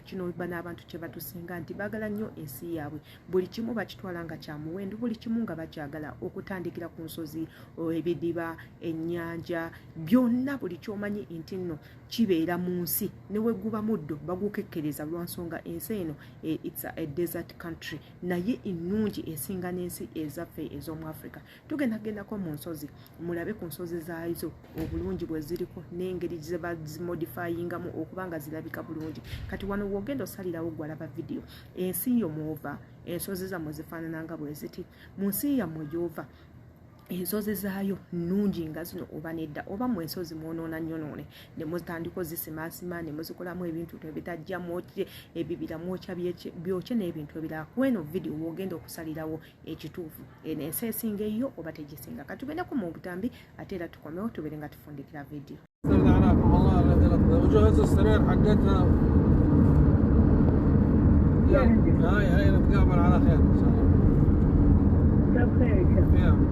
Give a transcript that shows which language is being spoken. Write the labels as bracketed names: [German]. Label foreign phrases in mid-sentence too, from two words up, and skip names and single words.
[Ganda] Kino bana abantu kye batusinga nti baagala nnyo ensi yaabwe buli kimu bakitwala nga kya muwendo buli kimu nga bakyagala okutandikira ku nsozi ebidiba ennyanja byonna buli kyomanyi nti nno kibeera mu nsi ne weguba muddo bagukekkereza lwansonga ensi eno [English] it's a desert country [Ganda] naye ennungi esinga n'ensi ezaffe ez'omu Africa. Tugendagendako mu nsozi mulabe ku nsozi zaazo obulungi bwe ziriko n'engeri ze bazimodifyingamu okubanga zirabika bulungi. Kati wano wogenda osalirawo gwalaba video ensi yo mwova ensozi zammwe zifaanananga bwe ziti mu nsi yammwe gy'ova ensozi zaayo nnungi nga zino oba nedda oba mu ensozi mwonoona nnyonoone ne mutandika ozisimaasima ne muzikolamu ebintu ebitajja mwokye ebibira mwokya byokye n'ebintu ebirala kweno video wogenda okusalirawo ekituufu eno ensi esinga eyo oba tegisinga. Katugendako mu butambi ate era tukomewo tubeere nga tufundikira video. [Arabic] هاي نتقابل على خير ان شاء الله. بخير ان شاء الله.